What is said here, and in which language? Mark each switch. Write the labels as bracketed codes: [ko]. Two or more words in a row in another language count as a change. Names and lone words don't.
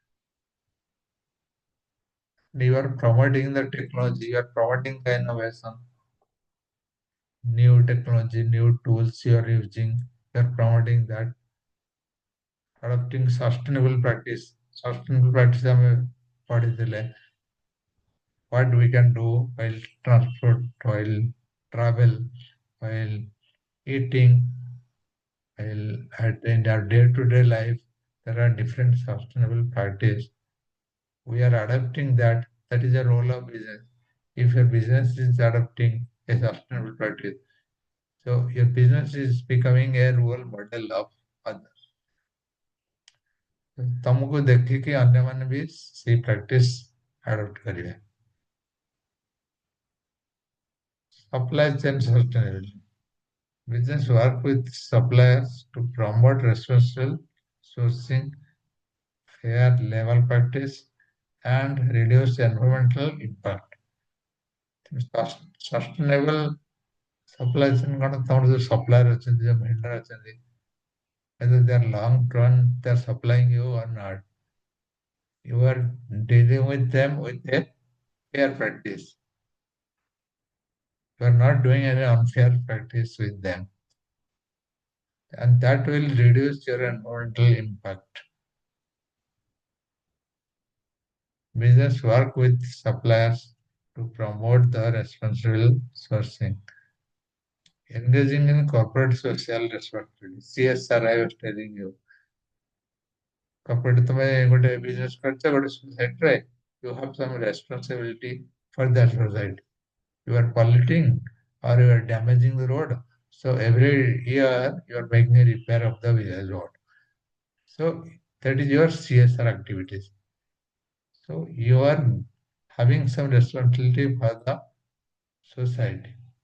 [en] You are promoting the technology, you are promoting the innovation, new technology, new tools you are using, you are promoting that, adopting sustainable practice. Sustainable practice [or] ଆମେ ପଢିଥିଲେ. [en] What we can do while transport, while travel, while eating, while in our day-to-day life, there are different sustainable practices. We are adapting that. That is a role of business. If your business is adopting a sustainable practice, so your business is becoming a role model of others. [or] ତମକୁ ଦେଖିକି ଅନ୍ୟମାନେ ବି ସେଇ [en] practice adopt [or] କରିବେ. [en] Supply chain sustainability. Business work with suppliers to promote responsible sourcing, fair level practice, and reduce environmental impact. Sustainable supply chain [or] କଣ ତମର ଯୋଉ supplier ଅଛନ୍ତି ଯୋଉ vendor ଅଛନ୍ତି [en] whether they are long run they are supplying you or not you are dealing with them with a fair practice you are not doing any unfair practice with them and that will reduce your environmental impact. Business work with suppliers to promote the responsible sourcing. Engaging in corporate social responsibility. CSR, I was telling you. Corporate [or] ତମେ ଗୋଟେ business କରିଛ ଗୋଟେ society ରେ, [en] you have some responsibility for that society. You are polluting or you are damaging the road. So every year you are making a repair of the village road. So that is your CSR activities. So you are having some responsibility for the society.